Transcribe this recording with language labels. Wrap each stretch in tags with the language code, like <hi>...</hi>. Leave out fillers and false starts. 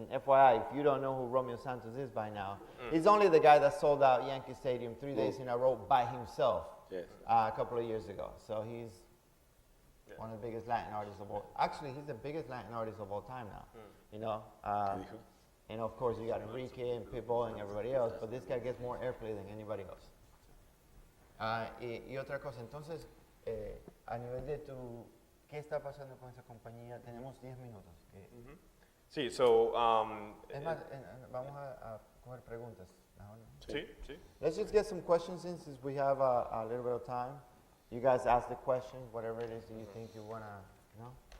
<en>And FYI, if you don't know who Romeo Santos is by now, he's only the guy that sold out Yankee Stadium 3 days in a row by himself a couple of years ago. So he's one of the biggest Latin artists of all. Actually, he's the biggest Latin artist of all time now. You know, and of course you got Enrique and Pitbull and everybody else, but this guy gets more airplay than anybody else.</en> <es>Y otra cosa, entonces, a nivel de tu, ¿qué está pasando con esa compañía? Tenemos 10 minutos. Sí, so, Es más, vamos a coger preguntas. Sí, sí.</es> <en>Let's just get some questions in since we have a little bit of time. You guys ask the questions, whatever it is that you think you want to know.</en>